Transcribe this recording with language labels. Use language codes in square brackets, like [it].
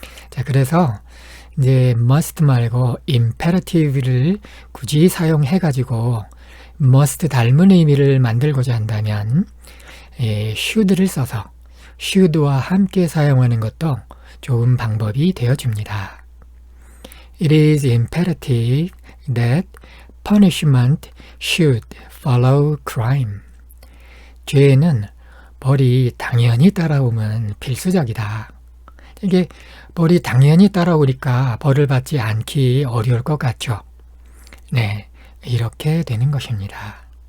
[ko] 자, 그래서 이제 must 말고 imperative를 굳이 사용해가지고 must 닮은 의미를 만들고자 한다면 should를 써서 should와 함께 사용하는 것도 좋은 방법이 되어줍니다. [en] It is imperative that punishment should follow crime. [ko] 죄는 벌이 당연히 따라오면 필수적이다. 이게 벌이 당연히 따라오니까 벌을 받지 않기 어려울 것 같죠. 네, 이렇게 되는 것입니다.